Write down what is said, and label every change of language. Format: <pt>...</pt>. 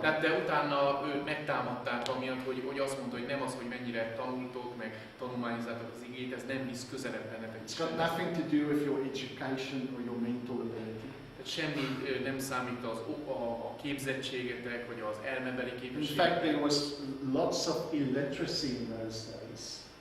<hu>tehát de utána őt megtámadták amiatt, hogy azt mondta, hogy nem az, hogy mennyire tanultok, meg tanulmányozzátok az igét, ez nem visz közelebb bennetek.</hu> <en>It's got nothing to do with your education or your mental ability.</en> <hu>Tehát semmi nem számít a képzettségetek, vagy az elmebeli</hu> <en>In</en> <hu>képességek.</hu> <en>fact, there was lots of illiteracy in those days.</en>